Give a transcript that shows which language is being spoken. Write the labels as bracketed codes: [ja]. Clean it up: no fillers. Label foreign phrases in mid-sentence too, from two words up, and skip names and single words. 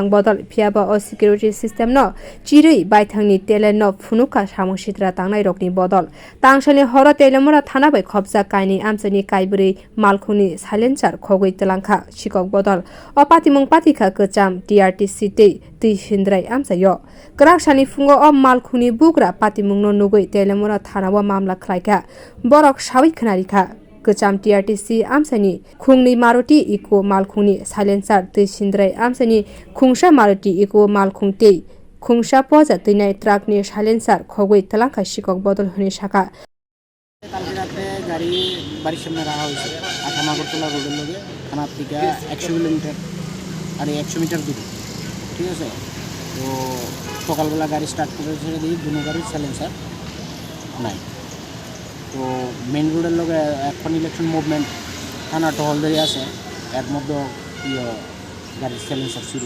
[trp] बदल फियाबो अ [en] security system [trp] न चिरै बायथांनि तेलेन फुनुका सामुसित्रा तांनाय रकनि बदल तांसनि हर तेलेमुरा थाना बै खबजा कायनि आमसनि कायबुरै मालखुनि साइलेन्सार खगै तलांखा सिकक बदल अ पातिमुं पातिखा कोचाम टीआरटीसी tui hindrai amsayo korak sani fungo o malkhuni bugra patimungno nugui telemura thanawa mamla khlaika borok sawi khnarikha kocham TRTC amsani khungni maruti iko malkhuni silencer tui hindrai amsani khungsa maruti iko malkhungtei khungsa poja tuinai truck ni silencer khogui talangka sikok bodol huni shaka [bn] কালকে রাতে গাড়ি বাড়ির সামনে রাখা হয়েছে আঠামাগরতলা রোডের লগে থানার থেকে 100 কিলোমিটার আর 100 মিটার দূরে ঠিক আছে তো সকালবেলা গাড়ি স্টার্ট করে ছেড়ে দিই দুনো গাড়ির সাইলেন্সার নাই তো মেন রোডের লগে এখন [en] election movement [bn] থানা টহলদারি আছে এর মধ্যে গাড়ির সাইলেন্সার চুরি